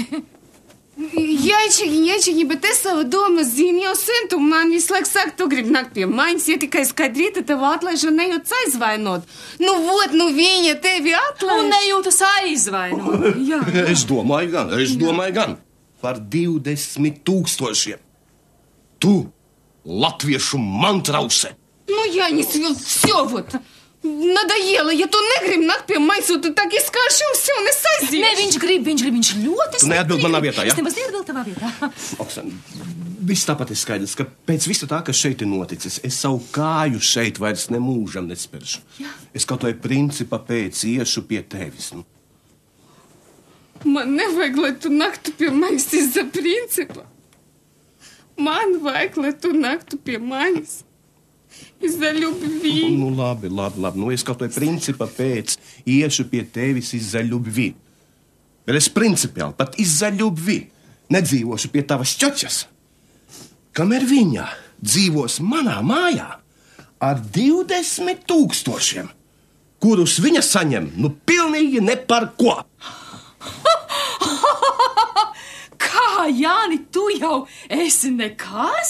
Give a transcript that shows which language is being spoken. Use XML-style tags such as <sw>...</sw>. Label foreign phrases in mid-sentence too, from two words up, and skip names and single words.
<lv>Jāņķukiņ, bet es savu domu zinu jau sen, tu man visu laiku saka, tu gribi nākt pie maņas, ja tikai skaidrīta tev atlaiž un nejūtas aizvainot. Viņa tevi atlaiž. Un nejūtas aizvainot. Jā. Es domāju gan. Par 20 000. Tu, latviešu mantrause. Jānis,</lv> <ru>все вот. Надоело,</ru> <lv>ja tu negribi nākt pie maņas, tu так izkārši un все, un es aiziešu. Nē, viņš grib, viņš ļoti. Tu neatbild manā vietā, ja? Es nemaz neatbildu tavā vietā. Oksana, viss tāpat ir skaidrs, ka pēc visa tā, kas šeit ir noticis, es savu kāju šeit vairs nemūžam nespēršu. Jā. Es kaut vai principa pēc iešu pie tevis. Man nevajag, lai tu naktu pie manis iz-за principa. Man vajag, lai tu naktu pie manis</lv> <ru>из-за любви.</ru> <lv>Labi. Es kaut vai principa pēc iešu pie tevis</lv> <ru>из-за любви.</ru> <lv>Bet es principiāli pat</lv> <ru>из-за любви</ru> <lv>nedzīvošu pie tavas ķoķas. Kamēr viņa dzīvos manā mājā ar 20 000, kurus viņa saņem, pilnīgi ne par ko. Kā, Jāni, tu jau esi nekas?</lv>